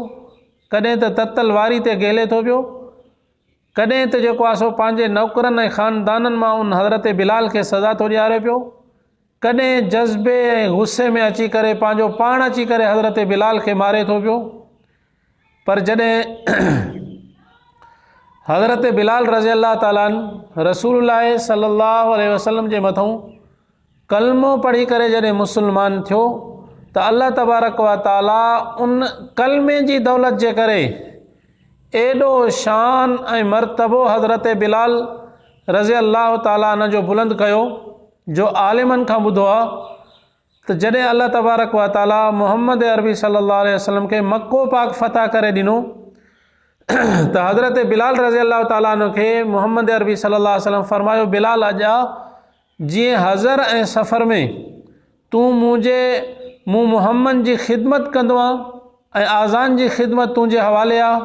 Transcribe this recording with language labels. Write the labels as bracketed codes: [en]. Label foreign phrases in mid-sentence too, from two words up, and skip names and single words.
[sd] कॾहिं त ततल वारी ते गेले थो पियो, कॾहिं त जेको आहे सो पंहिंजे नौकरनि ऐं ख़ानदाननि मां उन हज़रत बिलाल खे सज़ा थो ॾियारे पियो, कॾहिं जज़्बे ऐं गुस्से में अची करे पंहिंजो पाण अची करे हज़रत बिलाल खे मारे थो पियो। पर जॾहिं हज़रत बिलाल [ar] رضي الله تعالى عنه رسول الله صلى الله عليه وسلم [sd] जे मथां कलमो पढ़ी करे जॾहिं मुस्लमान थियो त [ar] الله تبارك وتعالى [sd] उन कलमे जी दौलत जे करे एॾो शान ऐं मर्तबो हज़रत बिलाल [ar] رضي الله تعالى عنه [sd] जो बुलंद कयो जो आलिमनि खां ॿुधो आहे त जॾहिं [ar] الله تبارك وتعالى [sd] मुहम्मद अरबी [ar] صلى الله عليه وسلم [sd] खे मक्को पाक फ़तह करे ॾिनो त हज़रत बिलाल [ar] رضي الله تعالى عنه [sd] खे मुहम्मद अरबी [ar] صلى الله عليه وسلم [sd] फरमायो, बिलाल अॼा जीअं हज़र ऐं सफ़र में तूं मूं मुहम्मद जी ख़िदमत कंदो आहे ऐं आज़ान जी ख़िदमत तुंहिंजे हवाले आहे।